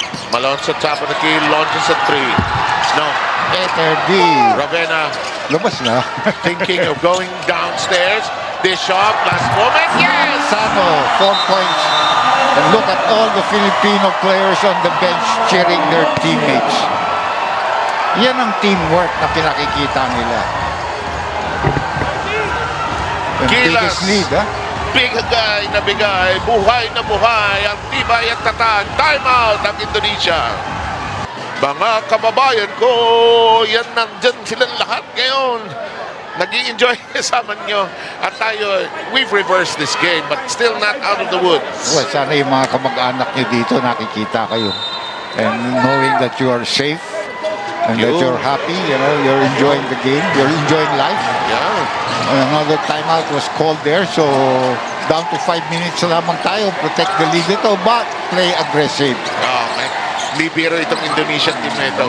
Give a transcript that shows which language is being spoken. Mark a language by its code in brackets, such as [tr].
[en] Malonzo, top of the key, launches a 3. No. Terdy. Ravenna [tl] Lumabas na. [en] thinking of going downstairs. Bishop, last moment, yes! Sano, 4 points. And look at all the Filipino players on the bench cheering their teammates. [tl] Yan ang teamwork na pinakikita nila. [en] The Gilas. biggest lead, ha? [tl] Bigay na bigay, buhay na buhay, ang tibay at tatag. Time out ang Indonesia. Mga kababayan ko, yan nandyan silang lahat ngayon. Nag-i-enjoy kasama nyo. At tayo, [en] we've reversed this game, but still not out of the woods. [tl] Well, sana yung mga kamag-anak nyo dito nakikita kayo. [en] And knowing that you are safe and that you're happy, you know, you're enjoying the game, you're enjoying life. Yeah. Another timeout was called there, so down to 5 minutes [tl] na lamang tayo. [en] Protect the lead ito, but play aggressive. Oh, man. [tl] Hindi biro itong Indonesian team na ito.